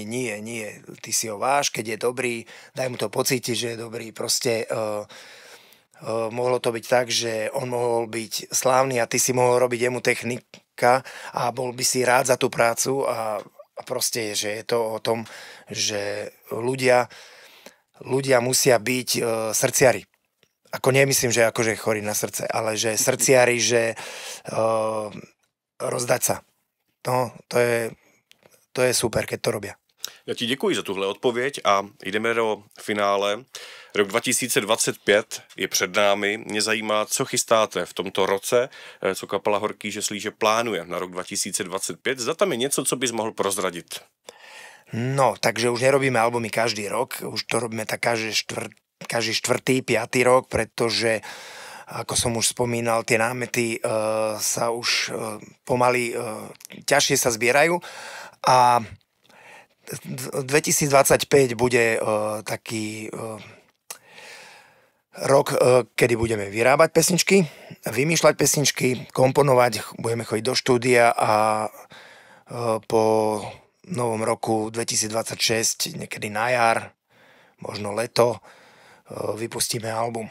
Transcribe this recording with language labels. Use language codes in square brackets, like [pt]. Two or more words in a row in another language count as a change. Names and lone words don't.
[sk] Nie, ty si ho váš, keď je dobrý, daj mu to pocítiť, že je dobrý, proste mohlo to byť tak, že on mohol byť slávny a ty si mohol robiť jemu technika a bol by si rád za tú prácu a proste, že je to o tom, že ľudia musia byť srdciari. Ako nemyslím, že akože chorí na srdce, ale že srdciari, že rozdať sa. No, to je super, keď to robia. [cs] Já ti děkuji za tuhle odpověď a jdeme do finále. Rok 2025 je před námi. Mě zajímá, co chystáte v tomto roce, co kapela Horký že slíže plánuje na rok 2025. Zda tam je něco, co bys mohl prozradit? [sk] No, takže už nerobíme albumy každý rok, už to robíme tak každý štvrtý, piatý rok, pretože, ako som už spomínal, tie námety sa už pomaly ťažšie sa zbierajú a 2025 bude taký rok, kedy budeme vyrábať pesničky, vymýšľať pesničky, komponovať, budeme chodiť do štúdia a po novom roku 2026, niekedy na jar, možno leto vypustíme album.